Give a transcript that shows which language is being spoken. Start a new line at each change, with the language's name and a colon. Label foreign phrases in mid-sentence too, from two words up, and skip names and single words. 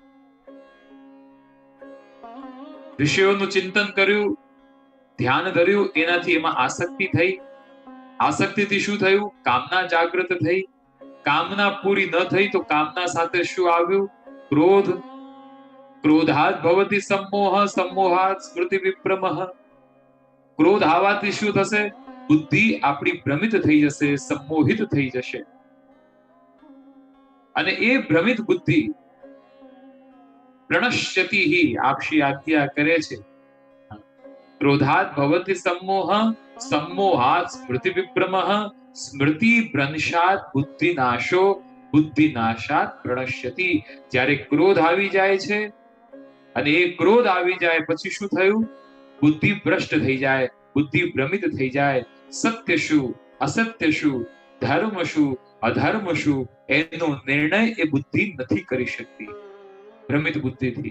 Gujarati: વિષયોનું ચિંતન કર્યું, ધ્યાન ધર્યું, એનાથી એમાં આસક્તિ થઈ. આસક્તિથી શું થયું? કામના જાગૃત થઈ. કામના પૂરી ન થઈ તો કામના સાથે શું આવ્યું? ક્રોધ.
Sanskrit: क्रोधात् भवति सम्मोह सम्मोहात् स्मृति विभ्रमः.
Gujarati: ક્રોધ આવવાથી શું થશે? બુદ્ધિ આપણી ભ્રમિત થઈ જશે, સંમોહિત થઈ જશે. અને એ ભ્રમિત બુદ્ધિ
Sanskrit: પ્रणश्यति,
Gujarati: આપશી આજ્ઞા કરે છે,
Sanskrit: क्रोधात् भवति सम्मोह सम्मोहात् स्मृति विभ्रमः स्मृति भ्रंशात् बुद्धिनाशो बुद्धिनाशात् प्रणश्यति.
Gujarati: જ્યારે ક્રોધ આવી જાય છે, અને એ ક્રોધ આવી જાય પછી શું થયું? બુદ્ધિ ભ્રષ્ટ થઈ જાય, બુદ્ધિ ભ્રમિત થઈ જાય. સત્ય શું, અસત્ય શું, ધર્મ શું, અધર્મ શું, એનો નિર્ણય એ બુદ્ધિ નથી કરી શકતી ભ્રમિત બુદ્ધિથી.